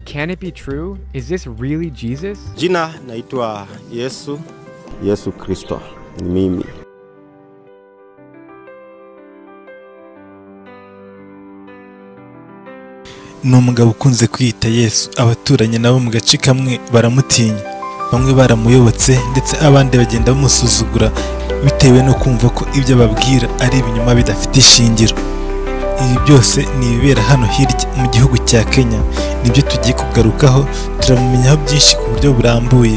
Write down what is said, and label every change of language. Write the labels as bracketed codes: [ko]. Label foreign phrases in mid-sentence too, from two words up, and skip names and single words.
[en] Can it be true? Is this really Jesus? [sw] Jina naitwa Yesu Kristo ni mimi. [rw] Ni umugabo ukunze kwiyita Yesu. Abaturanyi nabo mu gace kamwe baramutinya, bamwe baramuyobotse ndetse abandi bagenda bamusuzugura bitewe no kumva ko ibyo babwira ari ibinyoma bidafite ishingiro. Ibi byose ni ibibera hano hirya mu gihugu cya Kenya, nibyo tugiye kugarukaho, turamumenyaho byinshi ku buryo burambuye.